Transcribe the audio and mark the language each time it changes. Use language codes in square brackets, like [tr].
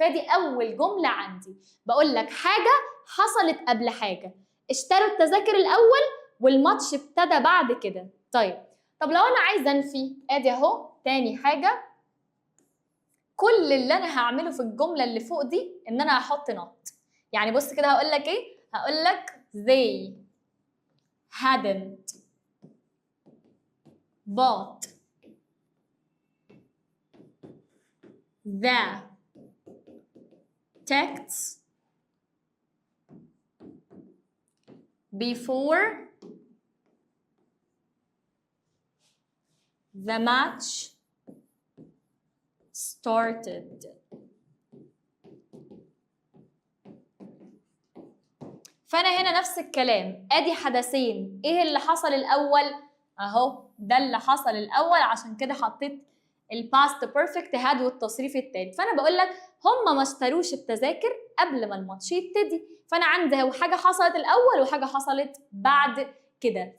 [ar] فدي أول جملة عندي، بقول لك حاجة حصلت قبل حاجة، اشتروا التذاكر الأول والماتش ابتدى بعد كده. طب لو أنا عايزة أنفي، أدي أهو تاني حاجة، كل اللي أنا هعمله في الجملة اللي فوق دي إن أنا هحط not. يعني بص كده هقول لك [en] إيه؟ هقول لك they hadn't bought the tickets before the match started. [ar] فأنا هنا نفس الكلام، أدي حدثين، إيه اللي حصل الأول؟ أهو ده اللي حصل الأول، عشان كده حطيت الباست بيرفكت had والتصريف التالت. فأنا بقول لك هم ما اشتروش التذاكر قبل ما الماتش يبتدي، فأنا عندي اهو حاجة حصلت الأول وحاجة حصلت بعد كده.